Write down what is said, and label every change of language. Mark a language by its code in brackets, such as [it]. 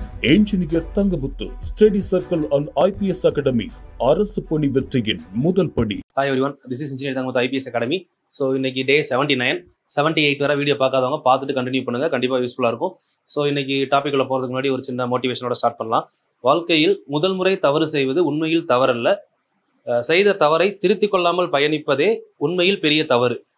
[ta] Engineer Thangamuthu study circle and IPS academy அரசு பணி வெற்றியின் முதல் படி. [en] Hi everyone, this is Engineer Thangamuthu IPS Academy. [ta] So இன்னைக்கு டே 79, 78 வரை வீடியோ பார்க்காதவங்க பார்த்துட்டு கண்டினியூ பண்ணுங்க, கண்டிப்பாக யூஸ்ஃபுல்லாக இருக்கும். ஸோ இன்னைக்கு டாபிக்ல போகிறதுக்கு முன்னாடி ஒரு சின்ன மோட்டிவேஷனோட ஸ்டார்ட் பண்ணலாம். வாழ்க்கையில் முதல் முறை தவறு செய்வது உண்மையில் தவறல்ல, செய்த தவறை திருத்திக் கொள்ளாமல் பயணிப்பதே உண்மையில் பெரிய தவறு.